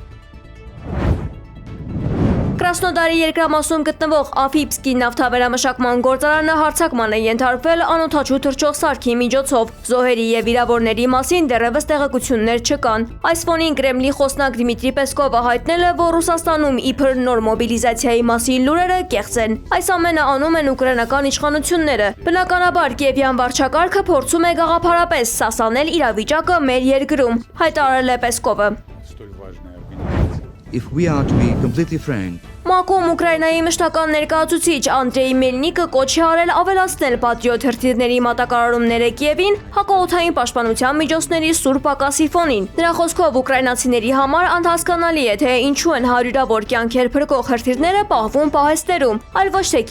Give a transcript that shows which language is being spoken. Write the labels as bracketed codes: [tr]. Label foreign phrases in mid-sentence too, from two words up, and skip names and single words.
[hy] Կրասնոդարի երկրամասում գտնվող Աֆիպսկի նավթավերամշակման գործարանը հարձակման է ենթարկվել անօդաչու թռչող սարքի միջոցով։ Զոհերի եւ վիրավորների մասին դեռևս տեղեկություններ չկան։ Այս ֆոնին Կրեմլի խոսնակ Դմիտրի Պեսկովը հայտնել է, որ Ռուսաստանում իբր նոր մոբիլիզացիայի մասին լուրերը կեղծ են։ Այս ամենը անում են ուկրաինական իշխանությունները։ Բնականաբար Կիևյան վարչակարգը փորձում է գաղափարապես սասանել իրավիճակը մեր երկրում, հայտարարել է Պեսկովը։ [en] If we are to be completely frank, [hy] ՄԱԿ-ում Ուկրաինայի մշտական ներկայացուցիչ Անդրեյ Մելնիկը կոչ է արել ավելացնել պատրիոտ հրթիռների մատակարարումները Կիևին հակաօդային պաշտպանության միջոցների սուր պակասի ֆոնին։ Նրա խոսքով ուկրաինացիների համար անհասկանալի է, թե ինչու են հարյուրավոր կյանքեր փրկող հրթիռները պահվում պահեստերում, այլ ոչ թե